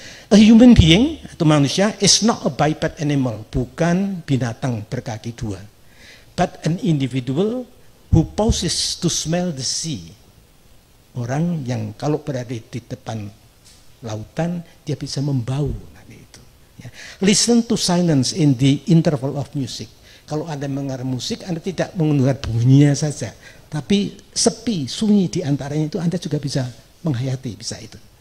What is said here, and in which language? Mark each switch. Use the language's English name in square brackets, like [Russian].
[English] A human being [Indonesian] atau manusia [English] is not a biped animal, [Indonesian] bukan binatang berkaki dua, [English] but an individual who pauses to smell the sea. [Indonesian] Orang yang kalau berada di depan lautan dia bisa membau. [English] Listen to silence in the interval of music. [Indonesian] Kalau Anda mendengar musik, Anda tidak mendengar bunyinya saja, tapi sepi, sunyi di antaranya itu Anda juga bisa menghayati, bisa itu.